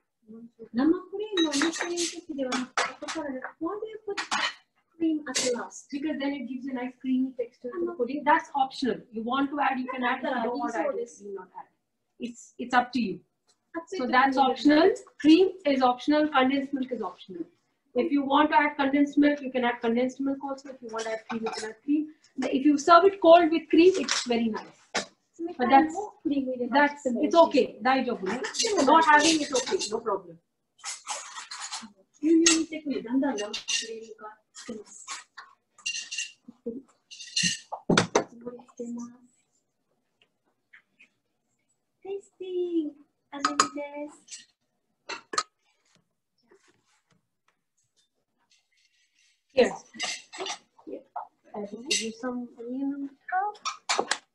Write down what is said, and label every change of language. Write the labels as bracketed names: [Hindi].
[Japanese] 生クリームを乗せるときではなくて、後からね、 [English] why do you put cream at last? Because then it gives a nice creamy texture to the pudding. That's optional. You want to add, you can add. If you don't want to add, you not add. It's up to you. So that's optional. Cream is optional. Condensed milk is optional. If you want to add condensed milk, you can add condensed milk also. If you want to add cream, you can add cream. If you serve it cold with cream, it's very nice. But that's it's okay. Not having it okay, no problem. [Japanese] 牛乳にしてくるだんだん生クリームがつけます。盛り付けます。テイスティング、味見です。 [English] Here. I will give you some onion on top.